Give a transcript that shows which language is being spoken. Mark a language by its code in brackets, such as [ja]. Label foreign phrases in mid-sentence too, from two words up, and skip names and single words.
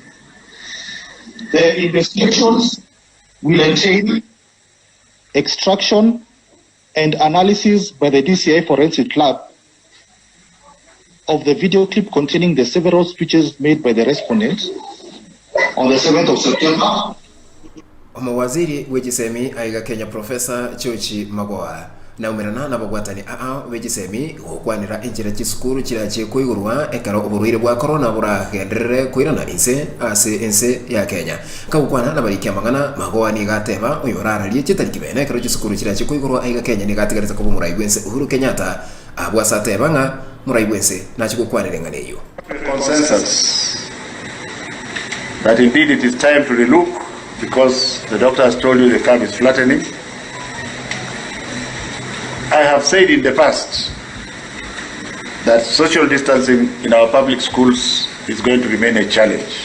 [en] The investigations will entail extraction and analysis by the DCI Forensic Lab of the video clip containing the several speeches made by the respondents on the 7th of September. [guz] Omwaziri wejisemi aiga Kenya Professor George Magoha na umerana na bagwatani wejisemi okwanira injira chisukuru kirache koigurwa ekaro oburwire bwa corona bura gendere koirana inse ase inse ya Kenya kagukwana na barikia mangana Magoha ni gateba uyorara lie chitari kibene ekaro chisukuru kirache koigurwa aiga Kenya ni gatigarita ko muraibwense Uhuru Kenyatta abwasate banga muraibwense nachikukwanira nganeyo [en] consensus that indeed it is time to relook because the doctor has told you the curve is flattening. I have said in the past that social distancing in our public schools is going to remain a challenge.